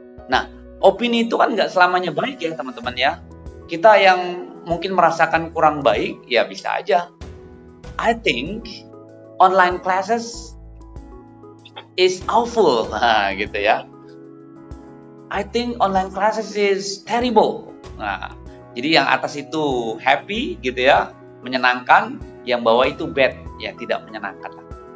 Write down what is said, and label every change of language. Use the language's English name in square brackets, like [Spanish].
[Indonesian] Nah, opini itu kan nggak selamanya baik ya teman-teman ya. Kita yang mungkin merasakan kurang baik, ya bisa aja. [English] I think online classes is awful, [Indonesian] gitu ya. [English] I think online classes is terrible. [Indonesian] Nah, jadi yang atas itu happy gitu ya, menyenangkan, yang bawah itu bad, ya tidak menyenangkan lah.